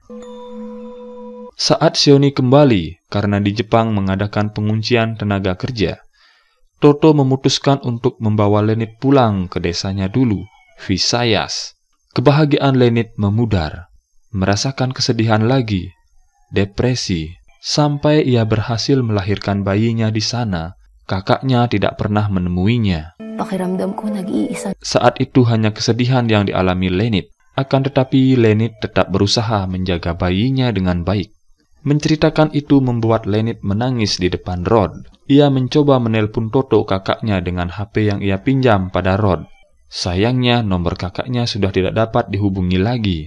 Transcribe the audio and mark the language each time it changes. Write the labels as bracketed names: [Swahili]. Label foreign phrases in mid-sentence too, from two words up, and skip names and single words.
[Indonesian] Saat Sioni kembali karena di Jepang mengadakan penguncian tenaga kerja, Toto memutuskan untuk membawa Lenit pulang ke desanya dulu, Visayas. Kebahagiaan Lenit memudar, merasakan kesedihan lagi, depresi, sampai ia berhasil melahirkan bayinya di sana. Kakaknya tidak pernah menemuinya. [Filipino] Pakiramdam ko nag-iisa. [Indonesian] Saat itu hanya kesedihan yang dialami Lenit. Akan tetapi Lenit tetap berusaha menjaga bayinya dengan baik. Menceritakan itu membuat Lenit menangis di depan Rod. Ia mencoba menelpon Toto, kakaknya, dengan HP yang ia pinjam pada Rod. Sayangnya, nomor kakaknya sudah tidak dapat dihubungi lagi.